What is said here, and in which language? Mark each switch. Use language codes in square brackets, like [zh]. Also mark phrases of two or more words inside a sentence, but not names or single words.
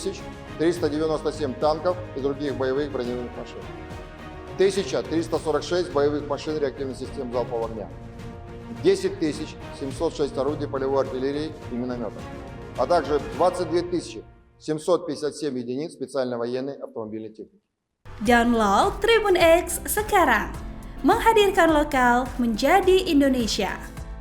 [ru] 397 танков и других боевых бронированных машин, 1346 боевых машин реактивных систем залпового огня, 10 706 орудий полевой артиллерии и минометов, а также 22 757 единиц специальной военной автомобильной техники. [id] Download Tribun X sekarang, menghadirkan lokal menjadi Indonesia.